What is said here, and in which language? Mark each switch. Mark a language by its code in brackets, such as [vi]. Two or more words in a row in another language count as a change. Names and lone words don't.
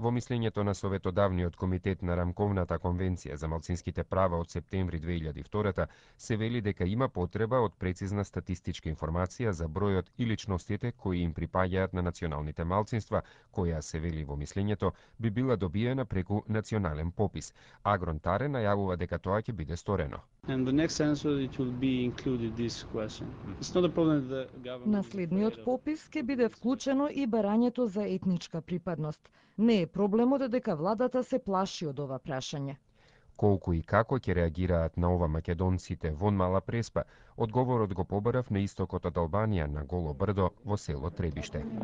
[mk] Во мислењето на Советодавниот комитет на Рамковната конвенција за малцинските права од септември 2002 се вели дека има потреба од прецизна статистичка информација за бројот и личностите кои им припаѓаат на националните малцинства, која се вели во мислењето би била добиена преку национален попис. Агрон Таре најавува дека тоа ќе биде сторено. [en] And the next census it will be included this question. It's not a problem that the government. [mk] На следниот попис ќе биде вклучено и барањето за етничка припадност. Не е проблемот дека владата се плаши од ова прашање. Колку и како ќе реагираат на ова македонците вон Мала Преспа, одговорот го побарав на истокот од Албанија на Голо брдо во село Требиште.